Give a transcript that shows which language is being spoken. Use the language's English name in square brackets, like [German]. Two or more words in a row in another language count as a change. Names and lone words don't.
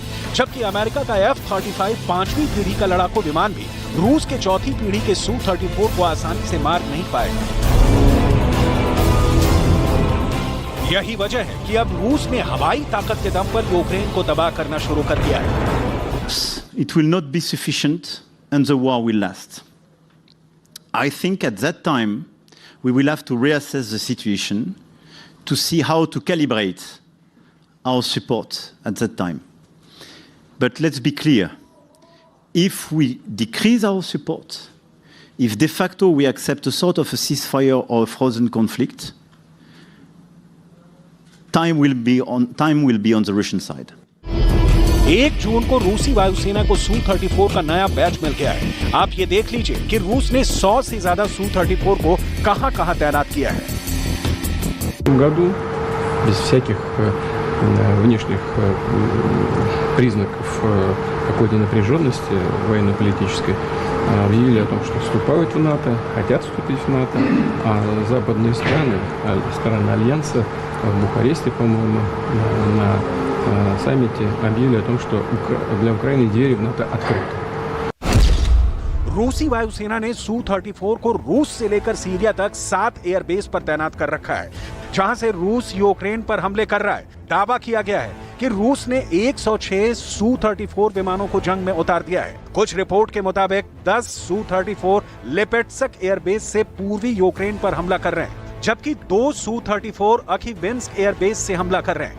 [Hindi] जबकि अमेरिका का F-35 5वीं पीढ़ी का लड़ाकू विमान भी रूस के 4थी पीढ़ी के Su-34 को आसानी से मार नहीं पाएगा। यही वजह है कि अब रूस ने हवाई ताकत के दम पर यूक्रेन को तबाह करना शुरू कर दिया है। [English] it will not be sufficient and the war will last. I think at that time we will have to reassess the situation to see how to calibrate our support at that time. But let's be clear, if we decrease our support, if de facto we accept a sort of a ceasefire or a frozen conflict, time will be on the Russian side. [Hindi] 1 जून को रूसी वायुसेना को Su-34 का नया बैच मिल गया है। आप ये देख लीजिए कि रूस ने 100 से ज्यादा Su-34 को कहां-कहां तैनात किया है। [Russian] В этом году без всяких внешних признаков какой-то напряженности военно-политической объявили о том, что вступают в НАТО, хотят вступить в НАТО, а западные страны, страны Альянса в Бухаресте, по-моему, на саммите объявили о том, что для Украины двери в НАТО открыты. [Hindi] रूसी वायुसेना ने Su-34 को रूस से लेकर सीरिया तक 7 एयरबेस पर तैनात कर रखा है, जहां से रूस यूक्रेन पर हमले कर रहा है। दावा किया गया है कि रूस ने 106 Su-34 विमानों को जंग में उतार दिया है। कुछ रिपोर्ट के मुताबिक 10 Su-34 लिपेट्स्क एयरबेस से पूर्वी यूक्रेन पर हमला कर रहे हैं, जबकि 2 Su-34 अखीविंस्क एयरबेस से हमला कर रहे हैं।